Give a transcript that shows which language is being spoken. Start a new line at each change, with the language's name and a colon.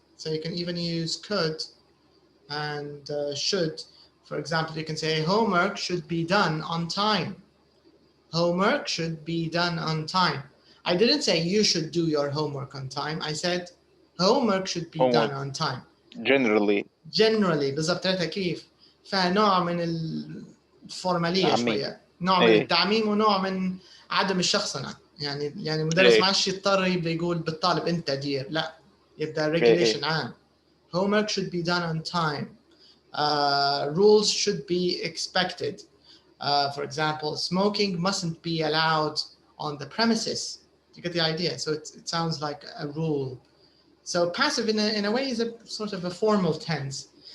English: So you can even use could and should. For example, you can say homework should be done on time. Homework should be done on time. I didn't say you should do your homework on time. I said homework should be done on time. Generally.
Arabic: بالضبط كيف؟ فنوع من الفورمالية شوية. نوع من التعميم ونوع من عدم الشخصنة. يعني المدرس ما عادش يضطر يبدأ يقول بالطالب أنت دير. لا. يبدأ regulation عام.
English: Homework should be done on time. Rules should be expected. For example, smoking mustn't be allowed on the premises. You get the idea? So it sounds like a rule. So passive in a way is a sort of a formal tense.